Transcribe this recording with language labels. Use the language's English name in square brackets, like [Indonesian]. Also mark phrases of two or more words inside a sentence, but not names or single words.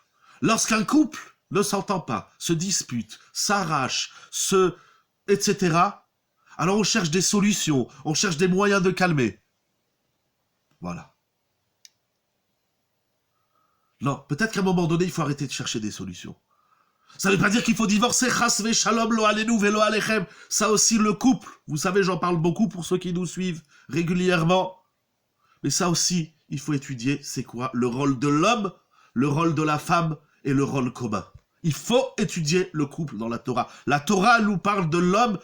[French] Lorsqu'un couple ne s'entend pas, se dispute, s'arrache, etc., alors on cherche des solutions, on cherche des moyens de calmer. Voilà. Non, peut-être qu'à un moment donné, il faut arrêter de chercher des solutions. Ça ne veut pas dire qu'il faut divorcer, [Hebrew] חס ושלום לא עלינו ולא עליכם. [French] Ça aussi, le couple, vous savez, j'en parle beaucoup pour ceux qui nous suivent régulièrement. Mais ça aussi, il faut étudier, c'est quoi le rôle de l'homme, le rôle de la femme et le rôle commun. Il faut étudier le couple dans la Torah. La Torah nous parle de l'homme.